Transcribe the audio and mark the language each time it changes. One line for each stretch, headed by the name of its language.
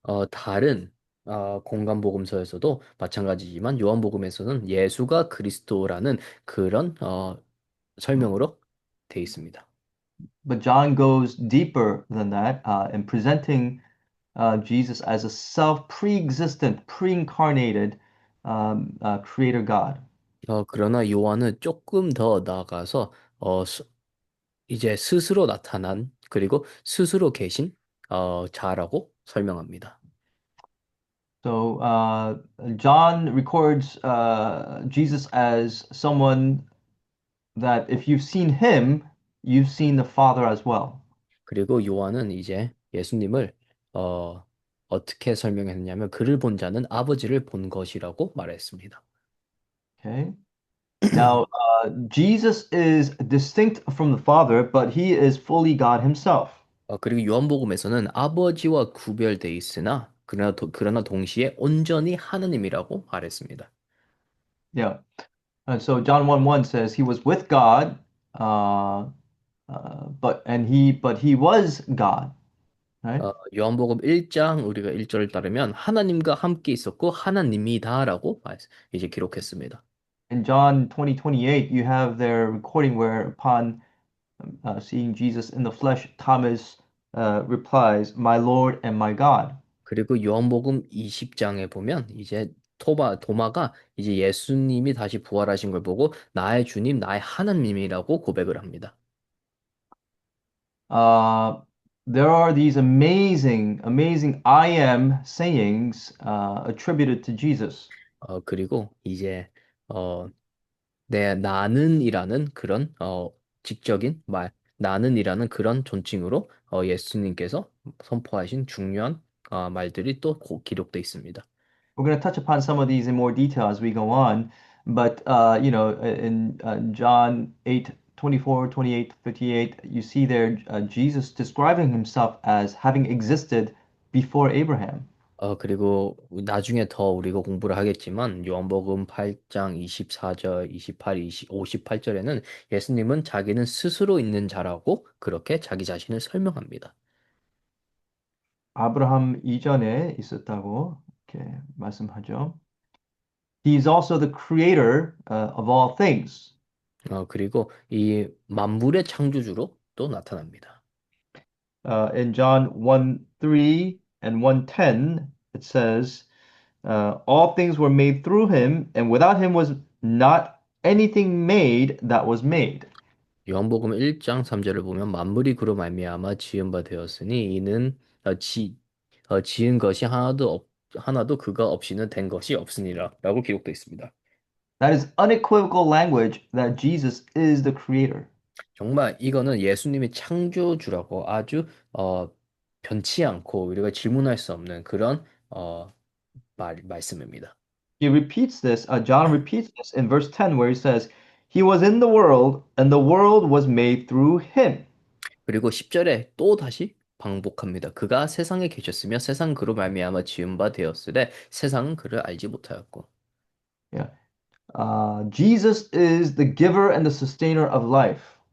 Korean: 다른 공간복음서에서도 마찬가지지만 요한복음에서는 예수가 그리스도라는 그런 설명으로 돼 있습니다.
English: But John goes deeper than that in presenting Jesus as a pre-existent, pre-incarnated creator God.
Korean: 그러나 요한은 조금 더 나아가서 이제 스스로 나타난 그리고 스스로 계신 자라고 설명합니다.
English: So John records Jesus as someone that if you've seen him, you've seen the Father as well.
Korean: 그리고 요한은 이제 예수님을 어, 어떻게 설명했냐면 그를 본 자는 아버지를 본 것이라고 말했습니다.
English: Okay. Now, Jesus is distinct from the Father, but he is fully God himself.
Korean: 그리고 요한복음에서는 아버지와 구별돼 있으나 그러나 동시에 온전히 하느님이라고 말했습니다.
English: Yeah. And so John 1:1 says he was with God, uh, but he was God, right?
Korean: 요한복음 1장 우리가 1절을 따르면 하나님과 함께 있었고 하나님이다라고 이제 기록했습니다.
English: In John 20:28, you have their recording where upon seeing Jesus in the flesh, Thomas replies, "My Lord and my God."
Korean: 그리고 요한복음 20장에 보면 이제 도마가 이제 예수님이 다시 부활하신 걸 보고 나의 주님, 나의 하나님이라고 고백을 합니다.
English: Uh, there are these amazing I am sayings attributed to Jesus.
Korean: 그리고 이제 나는이라는 그런 직적인 나는이라는 그런 존칭으로 예수님께서 선포하신 중요한 말들이 또 기록돼 있습니다.
English: We're going to touch upon some of these in more detail as we go on. But, in John 8:24, 28, 58, you see there Jesus describing himself as having existed before Abraham.
Korean: 그리고 나중에 더 우리가 공부를 하겠지만 요한복음 8장 24절, 28, 58절에는 예수님은 자기는 스스로 있는 자라고 그렇게 자기 자신을 설명합니다. 아브라함 이전에 있었다고 이렇게 말씀하죠.
English: He is also the creator of all things.
Korean: 그리고 이 만물의 창조주로 또 나타납니다.
English: In John 1:3 and 1:10, it says, all things were made through him, and without him was not anything made that was made.
Korean: 요한복음 1장 3절을 보면 만물이 그로 말미암아 지은 바 되었으니 이는 지은 것이 하나도 그가 없이는 된 것이 없으니라라고 기록되어 있습니다.
English: That is unequivocal language that Jesus is the creator.
Korean: 정말 이거는 예수님이 창조주라고 아주 변치 않고 우리가 질문할 수 없는 그런 말씀입니다.
English: John repeats this in verse 10, where he says, he was in the world, and the world was made through him.
Korean: 그리고 10절에 또 다시 방복합니다. 그가 세상에 계셨으며 세상 그로 말미암아 지은 바 되었으되 세상은 그를 알지 못하였고.
English: Yeah. Jesus is the giver and the sustainer of life.